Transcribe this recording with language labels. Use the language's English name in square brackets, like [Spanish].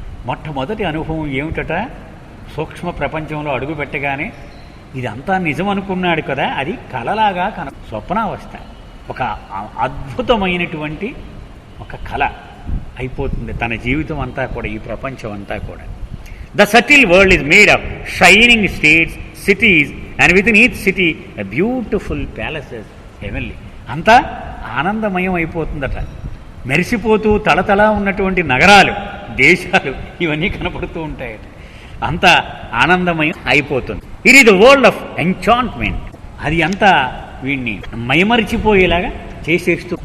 [Telugu] మొట్టమొదటి అనుభవం ఏమిటట? సూక్ష్మ ప్రపంచంలో అడుగు పెట్టగానే ఇదంతా నిజం అనుకున్నాడు కదా, అది కలలాగా స్వప్నావస్థ. ఒక అద్భుతమైనటువంటి ఒక కళ అయిపోతుంది తన జీవితం అంతా కూడా, ఈ ప్రపంచం అంతా కూడా. [English] The subtle world is made of shining states, cities, and within each city a beautiful palaces, heavenly. [Telugu] అంతా ఆనందమయం అయిపోతుందట. మెరిసిపోతూ తళతళ ఉన్నటువంటి నగరాలు, దేశాలు ఇవన్నీ కనపడుతూ ఉంటాయట. అంతా ఆనందమయం అయిపోతుంది. [English] It is the world of enchantment. [Telugu] అది అంతా వీడిని మైమరిచిపోయేలాగా చేసేస్తూ.